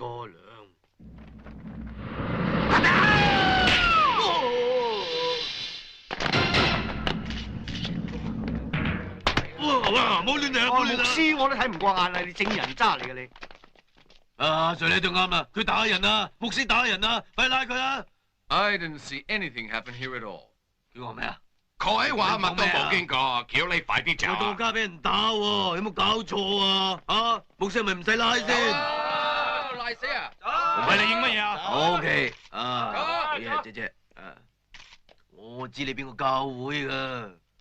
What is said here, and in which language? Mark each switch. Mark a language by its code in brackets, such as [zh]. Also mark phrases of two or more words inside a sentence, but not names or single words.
[yue] 個糧。哇！冇亂嚟啊！冇亂牧師我都睇唔過眼啦，你正人渣嚟嘅你。啊，Sir你就啱啦，佢打人啊，牧師打人啊，快拉佢啊！ [en] I didn't see anything happen here at all。 [yue] 叫我咩啊？佢話乜都冇經過，叫你快啲走。我當家俾人打喎，有冇搞錯啊？啊，牧師係咪唔使拉先？賴死啊！唔係你應乜嘢啊 ？OK，走好嘢，姐姐，我知你邊個教會噶。